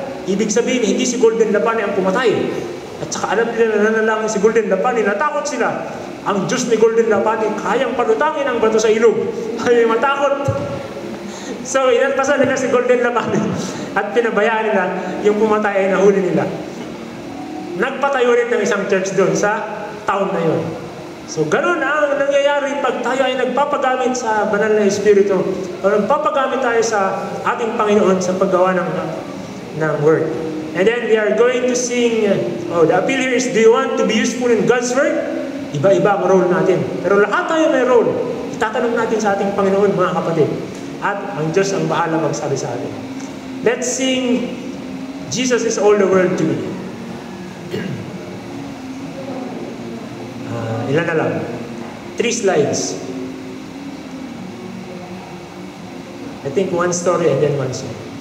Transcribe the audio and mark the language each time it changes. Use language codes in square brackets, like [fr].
[tl] Ibig sabihin, hindi si Golden Lapani ang pumatay. At saka alam nila na nanalangin si Golden Lapani, natakot sila. Ang Diyos ni Golden Lapani, kayang palutangin ang bato sa ilog. Ay matakot. So, inalpasan nila si Golden Lapani at pinabayaan nila yung pumatay ay nahuli nila. Nagpatayo rin ng isang church doon sa town na yun. So, ganun ang nangyayari pag tayo ay nagpapagamit sa banal na Espiritu o nagpapagamit tayo sa ating Panginoon sa paggawa ng Word. [en] And then we are going to sing, the appeal here is, do you want to be useful in God's Word? [tl] Iba-iba ang role natin. Pero lahat tayo may role. Itatanong natin sa ating Panginoon, mga kapatid. At ang Diyos ang bahala magsabi sa atin. [en] Let's sing, Jesus is all the world to me. [tl] Ilan na lang? 3 slides. [en] I think 1 story and then 1 song.